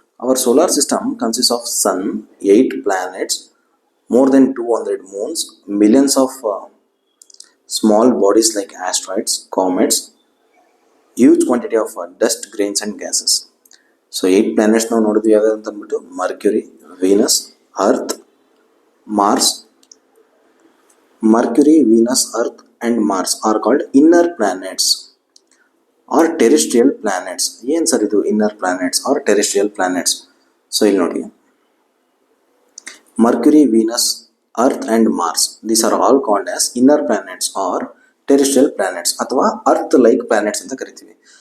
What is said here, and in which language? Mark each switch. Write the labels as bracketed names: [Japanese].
[English] Our solar system consists of sun, 8 planets, more than 200 moons, millions of small bodies like asteroids, comets, huge quantity of dust grains and gases. [Kannada] So 8 planets ನಾವು ನೋಡಿದ್ವಿ ಯಾವ್ದು ಅಂತ ಅಂದ್ಬಿಟ್ಟು Mercury, Venus, earth, Mars. [English] Mercury, Venus, earth and Mars are called inner planets or terrestrial planets. [Kannada] ಏನು sir ಇದು [English] Inner planets or terrestrial planets? So [Kannada] ಇಲ್ಲಿ ನೋಡಿ, [English] Mercury, Venus, earth and Mars, these are all called as inner planets or terrestrial planets ಅಥವಾ earth like planets [Kannada] ಅಂತ ಕರಿತೀವಿ.